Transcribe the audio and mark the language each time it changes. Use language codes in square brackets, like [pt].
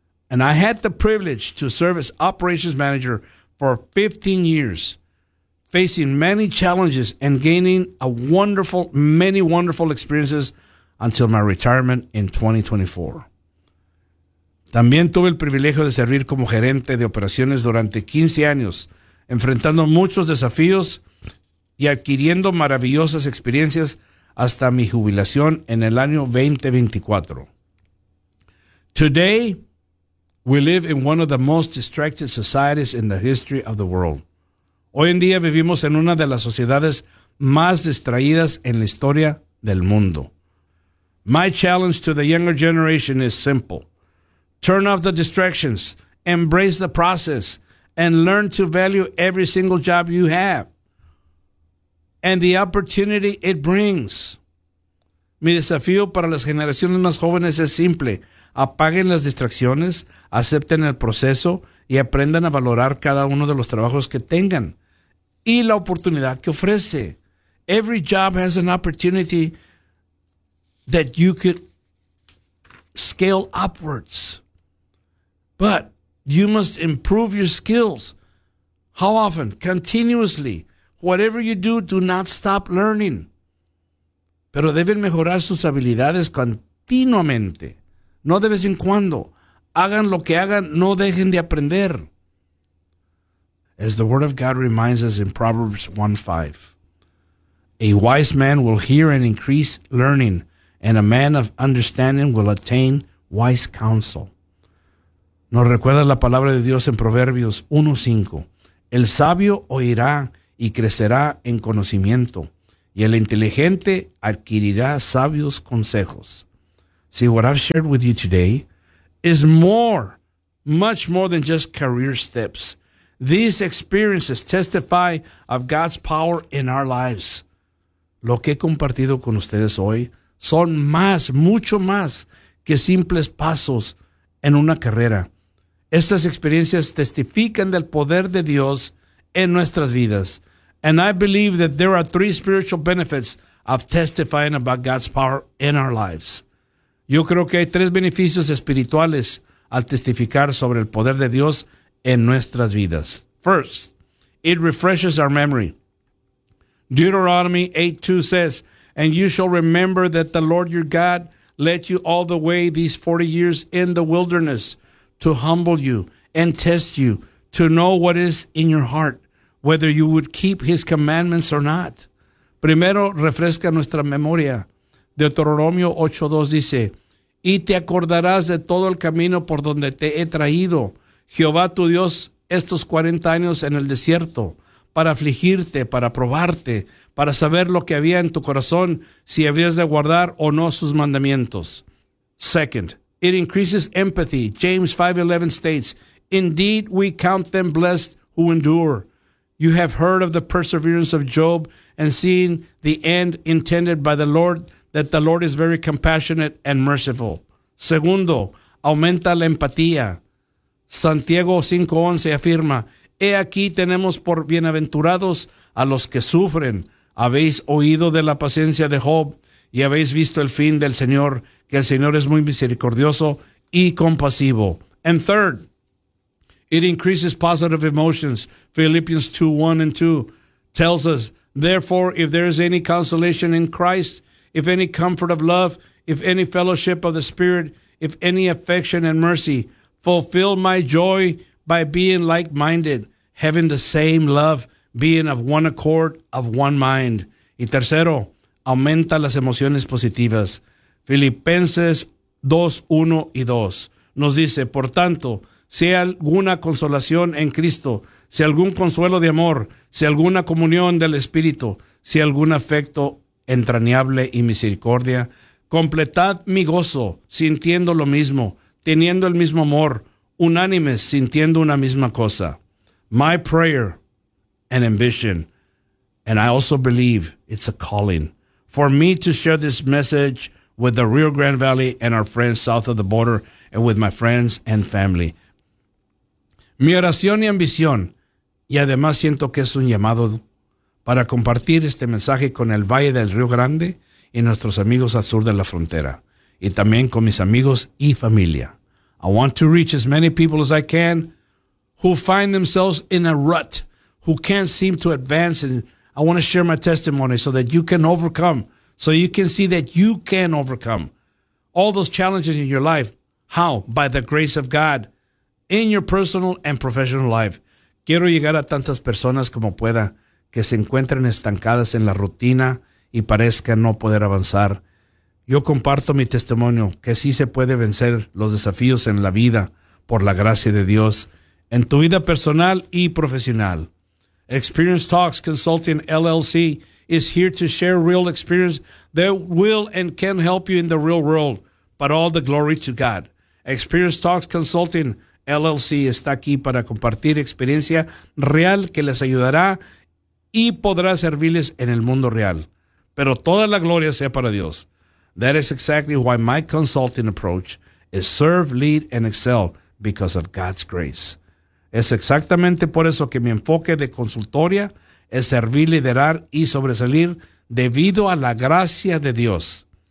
[en] And I had the privilege to serve as operations manager for 15 years, facing many challenges and gaining many wonderful experiences until my retirement in 2024. [es] También tuve el privilegio de servir como gerente de operaciones durante 15 años, enfrentando muchos desafíos y adquiriendo maravillosas experiencias hasta mi jubilación en el año 2024. [en] Today, we live in one of the most distracted societies in the history of the world. [es] Hoy en día vivimos en una de las sociedades más distraídas en la historia del mundo. [en] My challenge to the younger generation is simple. Turn off the distractions, embrace the process, and learn to value every single job you have and the opportunity it brings. [es] Mi desafío para las generaciones más jóvenes es simple. Apaguen las distracciones, acepten el proceso y aprendan a valorar cada uno de los trabajos que tengan y la oportunidad que ofrece. [en] Every job has an opportunity that you could scale upwards. But you must improve your skills. How often? Continuously. Whatever you do, do not stop learning. [es] Pero deben mejorar sus habilidades continuamente. No de vez en cuando. Hagan lo que hagan, no dejen de aprender. [en] As the Word of God reminds us in Proverbs 1:5, a wise man will hear and increase learning, and a man of understanding will attain wise counsel. [es] Nos recuerda la palabra de Dios en Proverbios 1:5. El sabio oirá y crecerá en conocimiento, y el inteligente adquirirá sabios consejos. [en] See, what I've shared with you today is more, much more than just career steps. These experiences testify of God's power in our lives. [es] Lo que he compartido con ustedes hoy son más, mucho más que simples pasos en una carrera. Estas experiencias testifican del poder de Dios en nuestras vidas. [en] And I believe that there are three spiritual benefits of testifying about God's power in our lives. [es] Yo creo que hay tres beneficios espirituales al testificar sobre el poder de Dios en nuestras vidas. [en] First, it refreshes our memory. Deuteronomy 8:2 says, "And you shall remember that the Lord your God led you all the way these 40 years in the wilderness to humble you and test you, to know what is in your heart, whether you would keep his commandments or not." [es] Primero, refresca nuestra memoria. Deuteronomio 8:2 dice, "Y te acordarás de todo el camino por donde te he traído, Jehová tu Dios, estos 40 años en el desierto, para afligirte, para probarte, para saber lo que había en tu corazón, si habías de guardar o no sus mandamientos." [en] Second, it increases empathy. James 5:11 states, "Indeed, we count them blessed who endure. You have heard of the perseverance of Job and seen the end intended by the Lord, that the Lord is very compassionate and merciful." [es] Segundo, aumenta la empatía. Santiago 5:11 afirma, "He aquí tenemos por bienaventurados a los que sufren. Habéis oído de la paciencia de Job y habéis visto el fin del Señor, que el Señor es muy misericordioso y compasivo." [en] And third, it increases positive emotions. Philippians 2:1 and 2 tells us, "Therefore, if there is any consolation in Christ, if any comfort of love, if any fellowship of the Spirit, if any affection and mercy, fulfill my joy by being like-minded, having the same love, being of one accord, of one mind." [es] Y tercero, aumenta las emociones positivas. Filipenses 2:1 y 2 nos dice, "Por tanto, si hay alguna consolación en Cristo, si algún consuelo de amor, si alguna comunión del Espíritu, si algún afecto entrañable y misericordia, completad mi gozo sintiendo lo mismo, teniendo el mismo amor, unánimes, sintiendo una misma cosa." [en] My prayer and ambition, and I also believe it's a calling, for me to share this message with the Rio Grande Valley and our friends south of the border and with my friends and family. [es] Mi oración y ambición, y además siento que es un llamado para compartir este mensaje con el Valle del Río Grande y nuestros amigos al sur de la frontera, y también con mis amigos y familia. [en] I want to reach as many people as I can who find themselves in a rut, who can't seem to advance, and I want to share my testimony so that you can overcome, so you can see that you can overcome all those challenges in your life. How? By the grace of God in your personal and professional life. [es] Quiero llegar a tantas personas como pueda que se encuentren estancadas en la rutina y parezcan no poder avanzar. Yo comparto mi testimonio que sí se puede vencer los desafíos en la vida por la gracia de Dios en tu vida personal y profesional. [en] Experience Talks Consulting LLC is here to share real experience that will and can help you in the real world, but all the glory to God. [es] Experience Talks Consulting LLC está aquí para compartir experiencia real que les ayudará y podrá servirles en el mundo real. Pero toda la gloria sea para Dios. [en] That is exactly why my consulting approach is serve, lead, and excel because of God's grace. [es] Es exactamente por eso que mi enfoque de consultoría es servir, liderar y sobresalir debido a la gracia de Dios.